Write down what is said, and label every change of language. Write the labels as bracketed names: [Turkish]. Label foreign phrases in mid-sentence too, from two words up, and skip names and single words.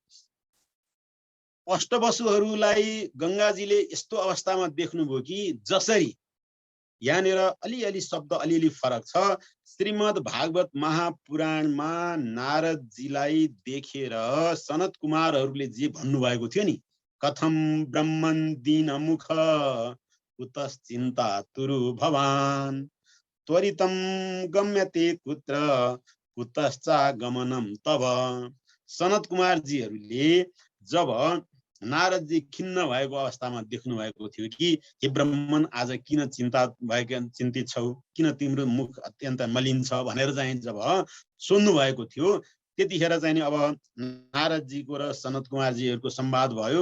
[Nepali] अष्टवसुहरूलाई गङ्गाजीले यस्तो अवस्थामा देख्नुभयो कि जसरी यहाँनिर अलिअलि शब्द अलिअलि फरक छ। श्रीमद् भागवत महापुराणमा नारदजीलाई देखेर सनत कुमारहरूले जे भन्नुभएको थियो नि, [Sanskrit] कथम ब्रह्मन दीनमुख कुतश्चिन्ता तुरु भवान त्वरितम गम्यते कुत्र कुतश्चागमनम तब। [Nepali] सनत कुमारजीहरूले जब नारदजी खिन्न भएको अवस्थामा देख्नु भएको थियो कि हे ब्राह्मण आज किन चिन्तित छौ, किन तिम्रो मुख अत्यन्त मलिन छ भनेर चाहिँ जब सोध्नु भएको थियो, त्यतिखेर चाहिँ अब नारदजीको र सनत कुमारजीहरूको संवाद भयो।